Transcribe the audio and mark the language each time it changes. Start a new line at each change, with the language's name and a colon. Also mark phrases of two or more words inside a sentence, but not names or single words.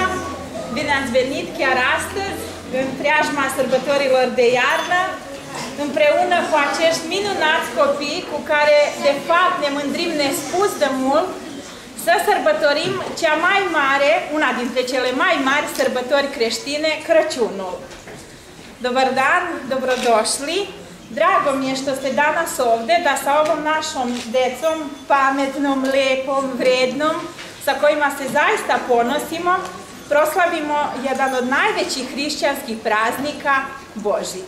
Romanian: Bine ați venit chiar astăzi, în preajma sărbătorilor de iarnă, împreună cu acești minunați copii cu care, de fapt, ne mândrim nespus de mult, să sărbătorim cea mai mare, una dintre cele mai mari sărbători creștine, Crăciunul.
Serbian: Dobar dan, dobrodošli. Drago mi je što ste danas ovde, da sa ovom našom decom, pametnom, lepom, vrednom, sa kojima se zaista ponosimo, proslavimo jedan od najvećih hrišćanskih praznika, Božić.